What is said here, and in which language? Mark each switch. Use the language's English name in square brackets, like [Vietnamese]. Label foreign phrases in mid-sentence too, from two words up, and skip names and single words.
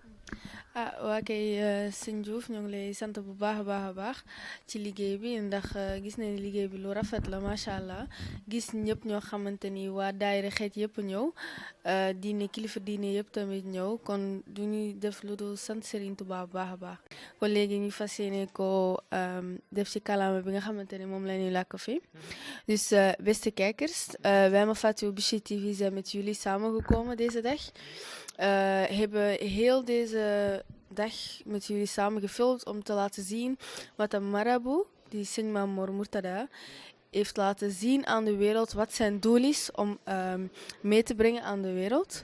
[Wolof] waa kay sëñ Diouf ñoo ngi lay sant bu baax a baax ci liggéey bi ndax gis nañu liggéey bi lu rafet la [Arabic] ما شاء الله [Wolof] gis ñëpp ñoo xamante ni waa daayira xeet yëpp ñëw diine kilifa diine yëpp tamit ñëw kon du ñuy def lu dul sant Serigne Touba bu baax a baax. kon léegi ñu fas yéene ko def ci kàllaama bi nga xamante ni moom la ñuy làkk fii [Dutch] dus beste kijkers wij Mafatihul Bichri TV zijn met jullie samengekomen deze dag. Hebben heel deze dag met jullie samen gefilmd om te laten zien wat een marabout, die Serigne Mamor Murtada, heeft laten zien aan de wereld, wat zijn doel is om mee te brengen aan de wereld.